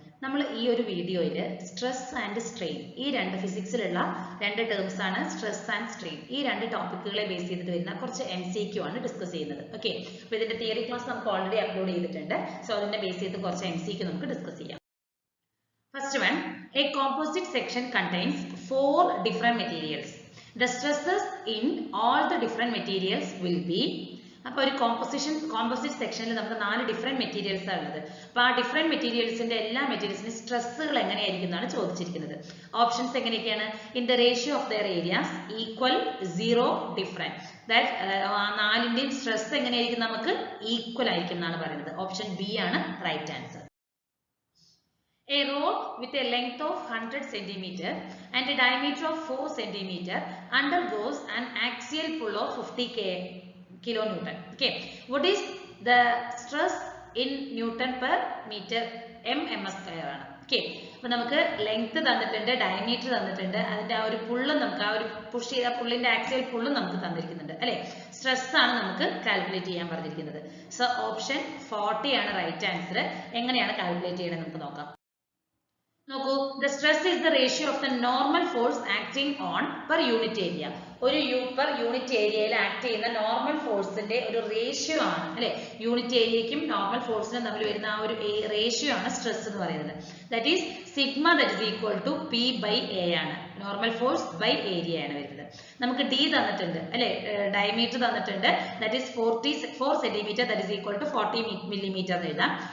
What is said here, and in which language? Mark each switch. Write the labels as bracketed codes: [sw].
[ml] നമ്മൾ ഈ ഒരു വീഡിയോയിൽ സ്ട്രെസ് ആൻഡ് സ്ട്രെയിൻ ഈ രണ്ട് ഫിസിക്സിലുള്ള രണ്ട് ടേംസ് ആണ് സ്ട്രെസ് ആൻഡ് സ്ട്രെയിൻ. ഈ രണ്ട് ടോപ്പിക്കുകളെ ബേസ് ചെയ്തിട്ട് വരുന്ന കുറച്ച് MCQ ആണ് ഡിസ്കസ് ചെയ്യുന്നത്. ഓക്കെ, അപ്പോൾ ഇതിന്റെ തിയറി ക്ലാസ് നമുക്ക് ഓൾറെഡി അപ്ലോഡ് ചെയ്തിട്ടുണ്ട്. സോ അതിനെ ബേസ് ചെയ്ത് കുറച്ച് MCQ നമുക്ക് ഡിസ്കസ് ചെയ്യാം. [en] First one, a composite section contains 4 different materials. The stresses in all the different materials will be. [ml] അപ്പോൾ ഒരു കോമ്പോസിറ്റ് സെക്ഷനിൽ നമുക്ക് 4 ഡിഫറെന്റ് മെറ്റീരിയൽസ് ആണ് ഉള്ളത്. അപ്പോൾ ആ ഡിഫറെന്റ് മെറ്റീരിയൽസിന്റെ എല്ലാ മെറ്റീരിയൽസിന്റെ സ്ട്രെസ്സുകൾ എങ്ങനെയായിരിക്കും എന്നാണ് ചോദിച്ചിരിക്കുന്നത്. ഓപ്ഷൻസ് എങ്ങനെയൊക്കെയാണ്? [en] In the ratio of their areas equal, 0, different. [ml] That നാലിന്റെയും stress എങ്ങനെയായിരിക്കും? നമുക്ക് ഈക്വൽ ആയിരിക്കും എന്നാണ് പറയുന്നത്. ഓപ്ഷൻ ബി ആണ് right answer. [en] A rod with a length of 100 cm and a diameter of 4 cm undergoes an axial pull of 50 kilonewton. Okay, what is the stress in Newton per meter mm square ആണ്. [ml] Okay, അപ്പോൾ നമുക്ക് length തന്നിട്ടുണ്ട്, diameter തന്നിട്ടുണ്ട്, അതിന്റെ ആ ഒരു പുള്ളും നമുക്ക് ആ ഒരു പുഷ് ചെയ്ത പുള്ളിന്റെ ആക്സിയൽ പുള്ളും നമുക്ക് തന്നിരിക്കുന്നുണ്ട് അല്ലെ. സ്ട്രെസ് ആണ് നമുക്ക് കാൽക്കുലേറ്റ് ചെയ്യാൻ പറഞ്ഞിരിക്കുന്നത്. സോ ഓപ്ഷൻ 40 ആണ് റൈറ്റ് ആൻസർ. എങ്ങനെയാണ് കാൽക്കുലേറ്റ് ചെയ്യണത് നമുക്ക് നോക്കാം. [en] നോക്കൂ, the stress is the ratio of the normal force acting on per unit area. [ml] ഒരു per യൂണിറ്റ് ഏരിയയിൽ ആക്ട് ചെയ്യുന്ന നോർമൽ ഫോഴ്സിന്റെ ഒരു റേഷ്യോ ആണ് അല്ലെ. യൂണിറ്റ് ഏരിയയ്ക്കും നോർമൽ ഫോഴ്സിനും തമ്മിൽ വരുന്ന ആ ഒരു റേഷ്യോ ആണ് സ്ട്രെസ് എന്ന് പറയുന്നത്. [en] That is sigma, that is equal to P/A ആണ്. [ml] നോർമൽ ഫോഴ്സ് ബൈ ഏരിയ ആണ് വരുന്നത്. നമുക്ക് ഡി തന്നിട്ടുണ്ട് അല്ലെ, ഡയമീറ്റർ തന്നിട്ടുണ്ട്, that is 4 centimetre, that is equal to 40 millimetre എഴുതാം.